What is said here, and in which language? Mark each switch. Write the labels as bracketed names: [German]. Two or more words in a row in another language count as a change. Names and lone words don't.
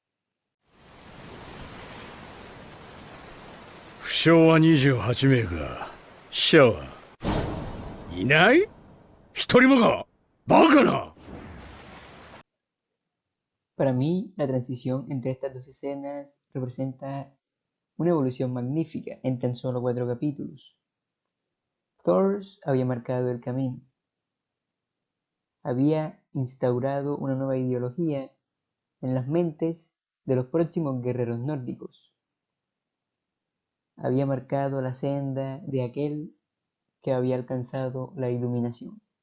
[Japanese] 負傷は28名か。死者はいない？一人もか？バカな！ [Spanish] Para mí, la transición entre estas dos escenas representa una evolución magnífica en tan solo 4 capítulos. Thor había marcado el camino, había instaurado una nueva ideología en las mentes de los próximos guerreros nórdicos, había marcado la senda de aquel que había alcanzado la iluminación.